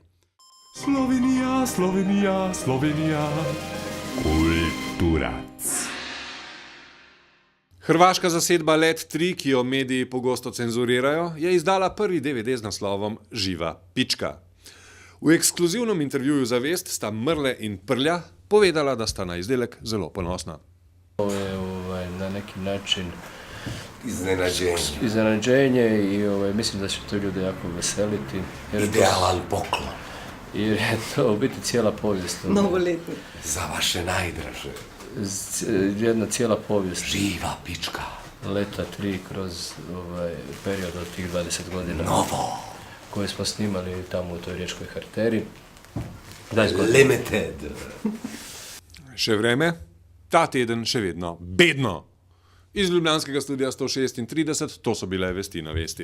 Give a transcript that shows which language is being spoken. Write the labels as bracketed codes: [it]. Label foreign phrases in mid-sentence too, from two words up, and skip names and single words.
[sl] Slovenija, Slovenija, Slovenija, kulturac. Hrvaška zasedba Let 3, ki jo mediji pogosto cenzurirajo, je izdala prvi DVD z naslovom Živa pička. V ekskluzivnem intervjuju za Vest sta Mrle in Prlja povedala, da sta na izdelek zelo ponosna. [hr] To je na neki način Iznenađenje i mislim da će to ljude jako veseliti. Idealan poklon. Jer je to u biti cijela povijest. [sl] Novoletni. Za vaše najdraže. [hr] Jedna cijela povijest. Živa pička. Leta 3 kroz period od tih 20 godina. [sl] Novo. [hr] Koje smo snimali tamo u toj riječkoj Harteri. [sl] Limited. Še vreme, ta teden še vedno bedno. Iz ljubljanskega studia 136, to so bile vesti na Vesti.